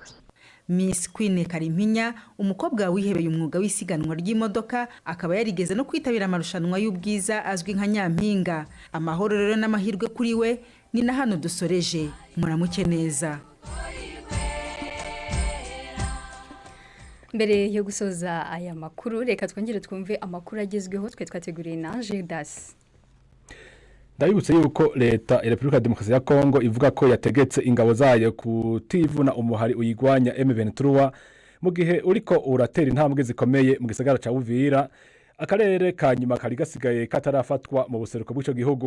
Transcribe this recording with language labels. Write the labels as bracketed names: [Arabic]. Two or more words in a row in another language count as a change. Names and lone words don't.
[Kinyarwanda] Miss Queen Karimpinya, umukobwa wihebeye umwuga w'isiganwa ry'imodoka, akaba yarigeze no kwitabira amarushanwa y'ubwiza azwi nka Nyampinga. Amahoro rero n'amahirwe kuri we, ni na hano dusoreje. [Rundi] Muramuke neza. [Kinyarwanda] Mbere yo gusoza aya makuru, reka twongere twumve amakuru agezweho twe twateguriye na Gildas. [Rundi] Ndabibutse yuko leta ya Repubulika ya Demokarasi ya Kongo ivuga ko yategetse ingabo zayo kutivuna umuhari uyigwanya M23 mu gihe uriko uratera intambwe zikomeye mu gisagara ca Uvira, akarere ka nyuma kari gasigaye katarafatwa mu buseruko bw'ico gihugu.